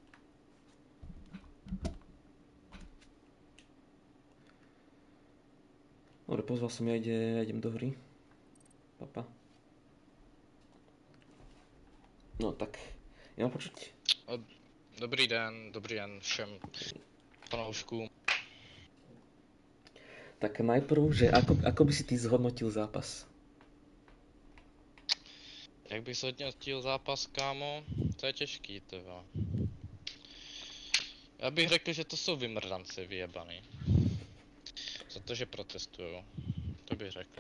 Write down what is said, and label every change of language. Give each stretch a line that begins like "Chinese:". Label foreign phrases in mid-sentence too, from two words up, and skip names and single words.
Slovak: Dobre, pozval som, ja idem do hry. Papa. No tak, ja mám počuť.
Czech: Dobrý den všem fanouškům.
Slovak: Tak najprv, že ako by si ty zhodnotil zápas?
Czech: Jak bych zhodnotil zápas, kámo? To je těžký, tyva. Já bych řekl, že to jsou vymrdanci vyjebaný. Za to, že protestujou. To bych řekl.